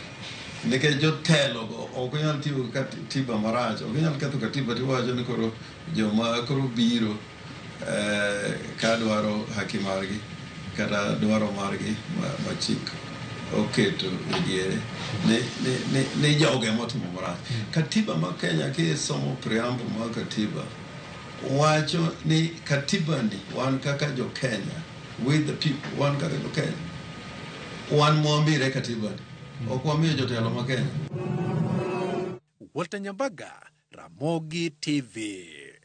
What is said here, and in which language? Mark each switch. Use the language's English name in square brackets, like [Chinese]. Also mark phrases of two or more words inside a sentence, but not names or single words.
[Luo (Kenya and Tanzania)] Nikech jotelo go ok nyal tiyo gi katiba marach, ok nyal ketho katiba tiwacho ni koro joma koro biro ka dwaro haki margi kata dwaro margi ma chik oketo e diere ne joge motimo marach. Katiba ma Kenya kisomo preamble ma katiba wacho ni katiba ni wan kaka jo Kenya, [English] with the people, [Luo (Kenya and Tanzania)] wan kaka jo Kenya, wan mwambire katiba ni ok wamiyo jotelo ma Kenya. Walter Nyambaga, Ramogi TV.